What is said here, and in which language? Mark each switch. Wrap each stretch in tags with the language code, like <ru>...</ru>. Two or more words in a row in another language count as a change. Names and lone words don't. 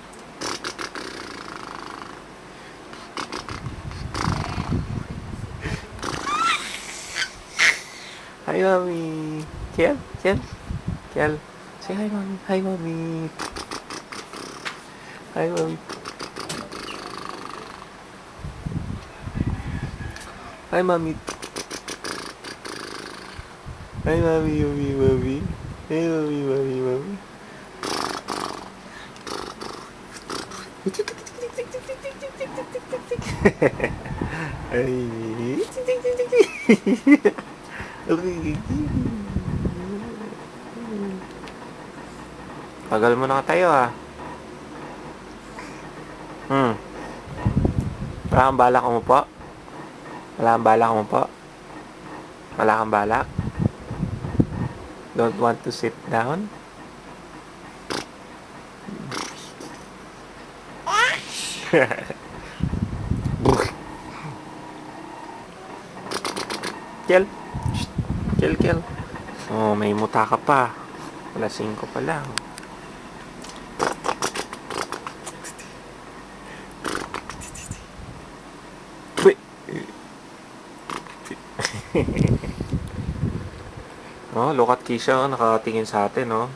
<en>Hi, mommy. Kiel, Kiel, Kiel. Say hi, mommy. Hi, mommy. Hi, mommy. Hi, mommy. Hi, mommy, mommy, mommy. Hey, mommy, mommy, mommy. Ay.</en> <tl>Tagal mo na tayo ah. Hmm. Wala kang balak umupo? Wala kang balak umupo? Wala kang balak?</tl> <en>Don't want to sit down? Kel? Shh. Kel, Kel.</en> <tl>Oh, may muta ka pa. Alas 5 pa lang. Uy!</tl> <en>Oh, look at Kisha, oh,</en> <tl>nakatingin sa atin,</tl> <en>oh.</en>